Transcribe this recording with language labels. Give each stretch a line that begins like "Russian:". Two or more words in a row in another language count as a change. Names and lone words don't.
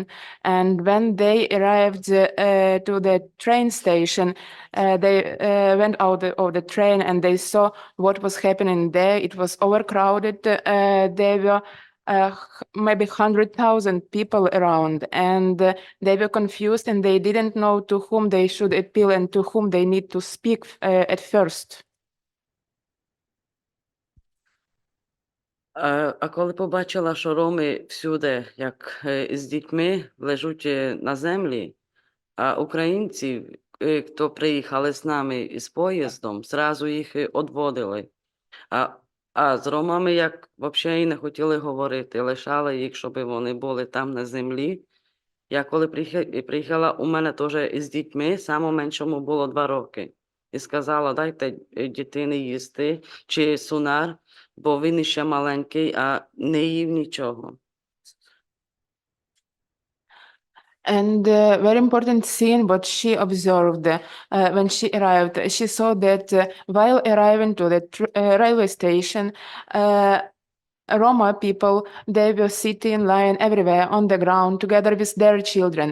English: And when they arrived to the train station, they went out of the train and they saw what was happening there. It was overcrowded. There were maybe 100,000 people around, and they were confused and they didn't know to whom they should appeal and to whom they need to speak at first.
Ukrainian: А коли побачила, що роми всюди, як з дітьми, лежать на землі, а українці, хто приїхали з нами з поїздом, зразу їх відводили. А з ромами, як взагалі не хотіли говорити, лишали їх, щоб вони були там на землі. Я коли приїхала, у мене теж із дітьми, самому меншому було 2 роки. І сказала, дайте дитині їсти, чи сунар, бо він ще маленький, а не їв нічого.
English: And very important scene what she observed when she arrived. She saw that while arriving to the railway station, Roma people, they were sitting, lying everywhere on the ground together with their children.